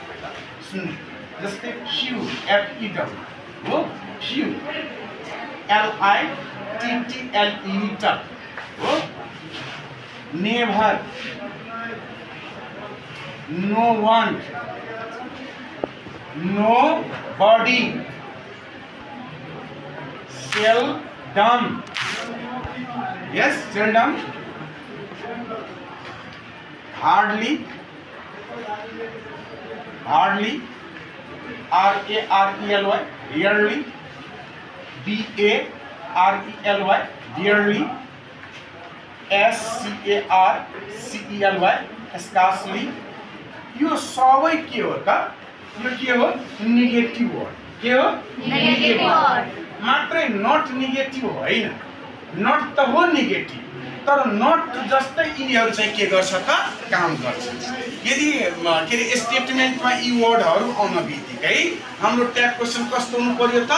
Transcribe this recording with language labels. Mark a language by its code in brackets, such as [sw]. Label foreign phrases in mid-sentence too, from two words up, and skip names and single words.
[ne] पहिला सुन्नु, जस्तै [en] few FEW हो, few LITTLE हो, never no one nobody, seldom yes seldom, hardly RARELY, rarely, BARELY dearly, SCARCELY scarcely। [ne] यो सबै के हो त? यो के हो? [en] negative word. [ne] के हो? [en] negative word. [ne] मात्रै [en] not negative [ne] होइन, नट त हो नेगेटिभ, तर नट जस्तै यिनीहरू चाहिँ के गर्छ त? काम गर्छ। यदि के अरे स्टेटमेन्टमा यी वर्डहरू आउन बित्तिकै हाम्रो [en] tag question [ne] कस्तो हुनु पर्यो त?